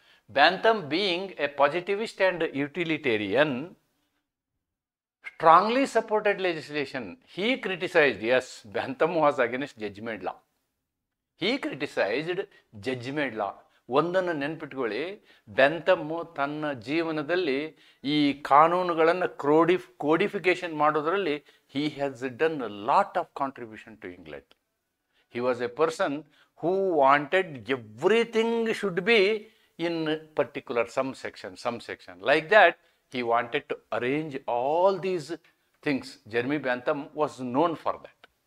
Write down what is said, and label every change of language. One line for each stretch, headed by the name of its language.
English: Bentham being a positivist and utilitarian strongly supported legislation. He criticized, yes, Bentham was against judgment law. He criticized judgment law.
Kannada: ಒಂದನ್ನು ನೆನ್ಪಿಟ್ಕೊಳ್ಳಿ, ಬೆಂಥಮ್ಮು ತನ್ನ ಜೀವನದಲ್ಲಿ ಈ ಕಾನೂನುಗಳನ್ನು codification ಮಾಡೋದರಲ್ಲಿ
English: he has done a lot of contribution to England. He was a person who wanted everything should be in particular some section. Like that, he wanted to arrange all these things. Jeremy Bentham was known for that.